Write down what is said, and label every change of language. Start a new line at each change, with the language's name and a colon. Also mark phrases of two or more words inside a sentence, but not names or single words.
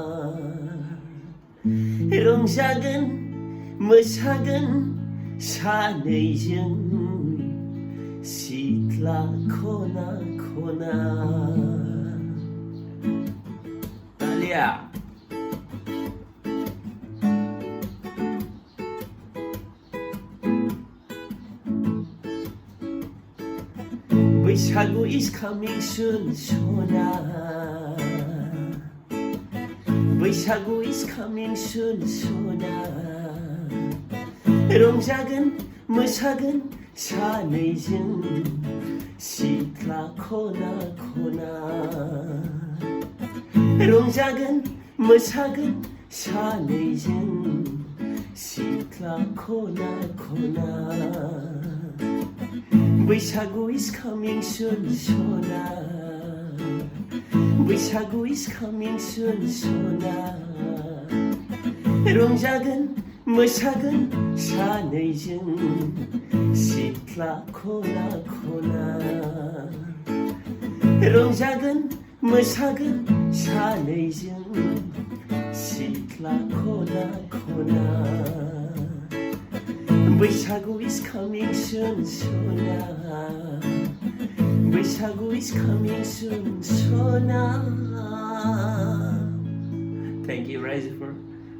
Bodo: रंजागोन मोसागोन सानैजों सिथ्ला खना खना
English: Talia Bwisagu is coming soon, Shona. Bwisagu is coming soon, Shona.
Bodo: रंजागोन मोसागोन सानैजों सिथ्ला खना खना रंजागोन मोसागोन सानैजों सिथ्ला खना खना
English: Bwisagu is coming soon, Shona. Bwisagu is coming soon, Shona.
Bodo: रंजागोन मोसागोन सानैजों सिथ्ला खना खना रंजागोन मोसागोन सानैजों सिथ्ला खना खना
English: Bwisagu is coming soon, Shona. Bwisagu is coming soon, Shona. Thank you, Riser, for